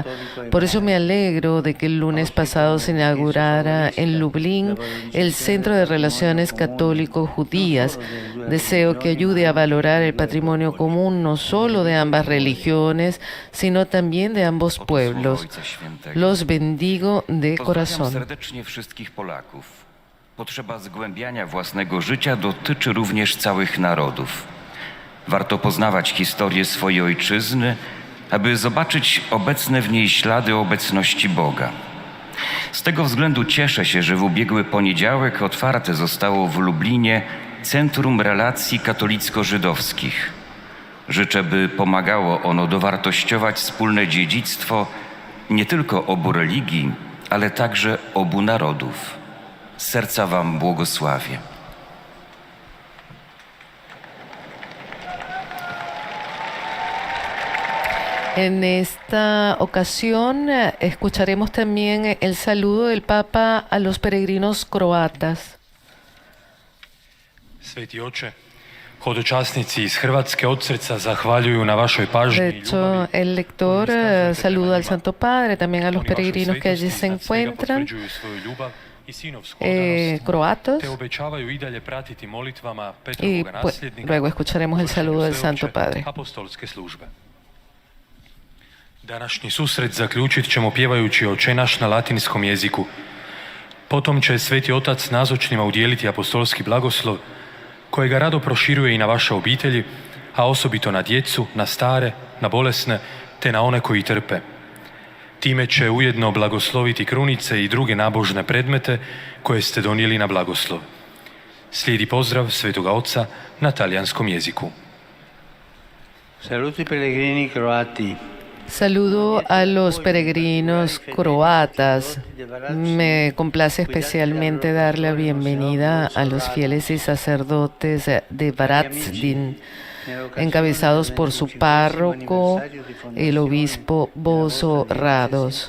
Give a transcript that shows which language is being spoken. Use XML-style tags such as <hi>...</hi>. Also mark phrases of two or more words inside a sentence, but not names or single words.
<es>Por eso me alegro de que el lunes pasado se inaugurara en Lublin el Centro de Relaciones Católico-Judías. Deseo que ayude a valorar el patrimonio común no solo de ambas religiones, sino también de ambos pueblos. Los bendigo de corazón.</es> <pl>Serdecznie wszystkich Polaków. Potrzeba zgłębiania własnego życia dotyczy również całych narodów. Warto poznawać historię swojej ojczyzny, aby zobaczyć obecne w niej ślady obecności Boga. Z tego względu cieszę się, że w ubiegły poniedziałek otwarte zostało w Lublinie Centrum Relacji Katolicko-Żydowskich. Życzę, by pomagało ono dowartościować wspólne dziedzictwo nie tylko obu religii, ale także obu narodów. Z serca Wam błogosławię.</pl> <es>En esta ocasión escucharemos también el saludo del Papa a los peregrinos croatas.</es> <hr>Sveti oče, hodočasnici iz Hrvatske od srca zahvaljuju na vašoj pažnji.</hr> <es>De hecho, el lector saluda al Santo Padre, también a los peregrinos que allí se encuentran. croatos. Y pues, luego escucharemos el saludo del Santo Padre.</es> <hr>Današnji susret zaključit ćemo pjevajući Oče naš na latinskom jeziku. Potom će Sveti Otac nazočnima udjeliti apostolski blagoslov, kojega rado proširuje i na vaše obitelji, a osobito na djecu, na stare, na bolesne, te na one koji trpe. Time će ujedno blagosloviti krunice i druge nabožne predmete koje ste donijeli na blagoslov. Slijedi pozdrav Svetoga Oca na talijanskom jeziku.</hr> <it>Saluti pellegrini croati.</it> <es>Saludo a los peregrinos croatas. Me complace especialmente dar la bienvenida a los fieles y sacerdotes de Varaždin, encabezados por su párroco, el obispo Bozo Rados.</es>